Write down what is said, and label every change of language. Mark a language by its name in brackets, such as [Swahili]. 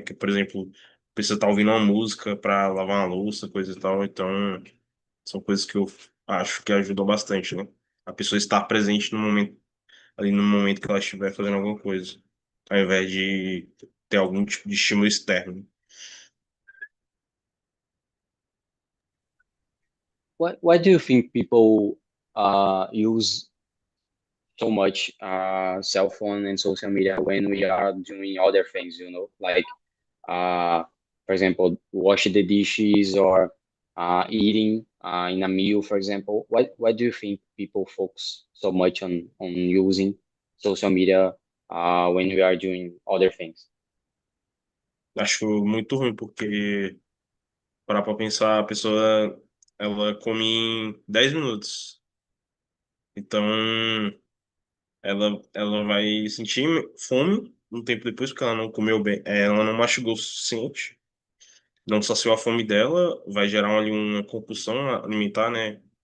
[Portuguese] Que, por exemplo, precisa estar ouvindo uma música para lavar uma louça, coisa e tal. Então, são coisas que eu acho que ajudam bastante, né? A pessoa estar presente no momento, ali no momento que ela estiver fazendo alguma coisa, ao invés de ter algum tipo de estímulo externo. [English] Why do you think people use so much cell phone and social media when we are doing other things? You know, like uh, for example, wash the dishes or eating in a meal, for example. Why do you think people focus so much on using social media when we are doing other things? [Portuguese] Acho muito ruim, porque parar pra pensar, a pessoa ela come em 10 minutos. Então, ela vai sentir fome um tempo depois, porque ela não comeu bem, ela não mastigou o suficiente, não saciou a fome dela, vai gerar ali uma compulsão alimentar, né?